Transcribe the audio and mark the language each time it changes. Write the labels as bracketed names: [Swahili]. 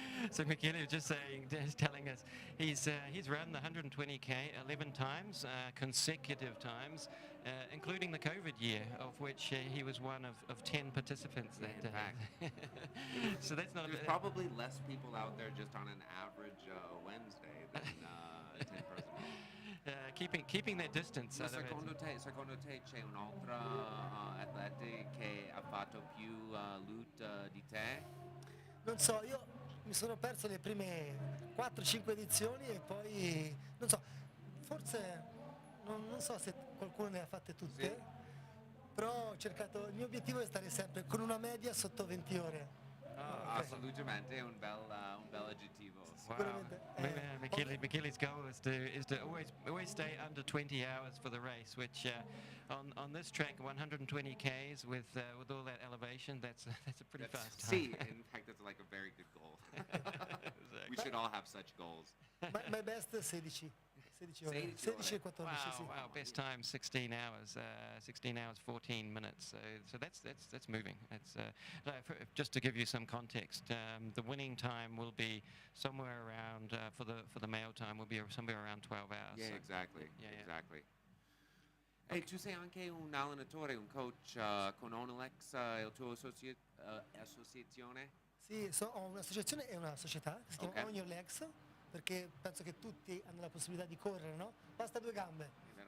[English] So Michele was just telling us he's run the 120k 11 times, consecutive times, including the COVID year, of which he was one of 10 participants that day. So that's not. There's probably less people out there just on an average Wednesday than 10 persons. Keeping their distance. [Italian] Secondo te c'è un'altra atleta che ha fatto più loot di te? Non so, io mi sono perso le prime 4-5 edizioni e poi, non so, forse, non so se qualcuno ne ha fatte tutte, sì. Però ho cercato, il mio obiettivo è stare sempre con una media sotto 20 ore. [English] Okay. [Italian] Assolutamente, è un bel aggettivo. [English] Wow. Michele's goal is to always stay under 20 hours for the race, which on this track 120 k's with all that elevation, that's a pretty fast time. See, in fact, that's like a very good goal. Exactly. We should all have such goals. My best [Italian] 16 ore. 16 e 14. [English] Wow, [Italian] sì. [English] wow, best time 16 hours, 14 minutes. So that's moving. That's just to give you some context. The winning time will be somewhere around for the male time will be somewhere around 12 hours. Yeah, so. Exactly. Yeah. Exactly. [Italian] E tu sei anche un allenatore, un coach con Onelex, il tuo associazione? Sì, ho un'associazione e una società che si chiama On Your Legs, perché penso che tutti hanno la possibilità di correre, no? Basta 2 gambe.